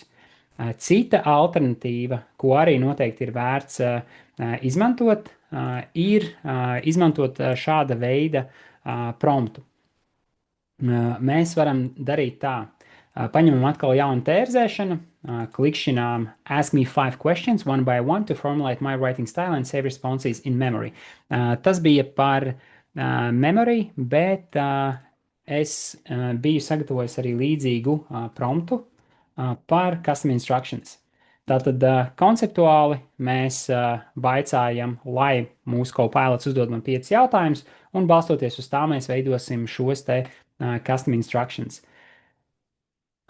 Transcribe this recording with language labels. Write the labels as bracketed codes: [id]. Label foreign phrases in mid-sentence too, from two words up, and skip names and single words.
[lv] Cita alternatīva, ko arī noteikti ir vērts izmantot, ir izmantot šāda veida promptu. Mēs varam darīt tā. Paņemam atkal jaunu tērzēšanu, klikšķinām [en] Ask me 5 questions, one by one, to formulate my writing style and save responses in memory. [lv] Tas bija par memory, bet es biju sagatavojis arī līdzīgu promptu par [en] custom instructions. [lv] Tātad konceptuāli mēs vaicājam, lai mūsu Copilots uzdod man 5 jautājumus, un balstoties uz tā mēs veidosim šos te [en] custom instructions.